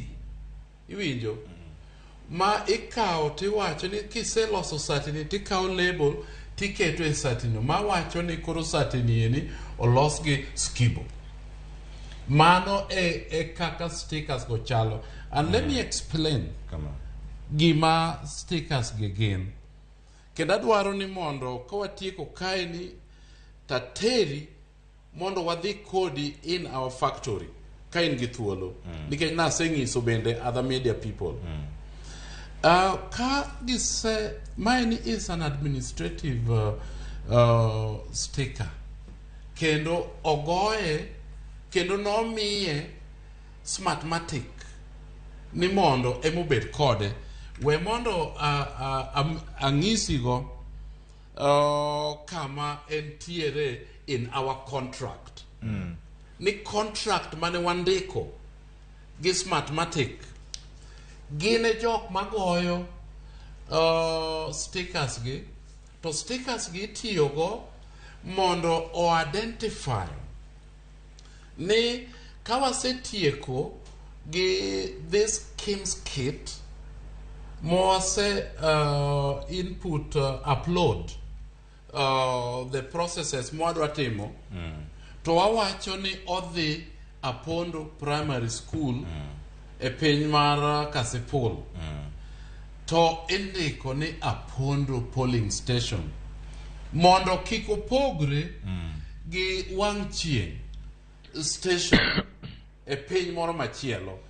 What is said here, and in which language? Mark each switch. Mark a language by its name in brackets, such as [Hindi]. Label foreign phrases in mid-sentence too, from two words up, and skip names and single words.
[Luo (Kenya and Tanzania)] Iwinjo? Ma ikawo tiwacho ni kiseloso satini tikawo label tiketo e satino ma wacho ni koro satini eni olos gi skibo. Mano e kaka stickers go chalo. [English] And let me explain [Luo (Kenya and Tanzania)] gima stickers gi gin. Kendo adwaro ni mondo kawatieko kae ni tateri mondo wadhi kodi [English] in our factory [Luo (Kenya and Tanzania)] ka in gi thuolo. Nikech naseng'iso bende [English] other media people. [Luo (Kenya and Tanzania)] Ka gise, [English] mine is an administrative sticker. [Luo (Kenya and Tanzania)] Kendo ogoye, kendo nomiye smartmatic ni mondo emobed kode. We mondo ang'isigo kama entiere [English] in our contract. [Luo (Kenya and Tanzania)] Ni contract mane wandiko gi smartmatic gine jok magoyo stickers gi, to stickers gi tiyogo mondo o identify ni kawasetieko gi [English] this Kim's kit [Luo (Kenya and Tanzania)] mose [English] input upload the [Luo (Kenya and Tanzania)] processes mwadwa timo to wawacho ni odhi Apondo Primary School e piny mar Kasipul to indiko ni Apondo Polling Station mondo kik opogre gi wang' chieng' station e piny moro machielo.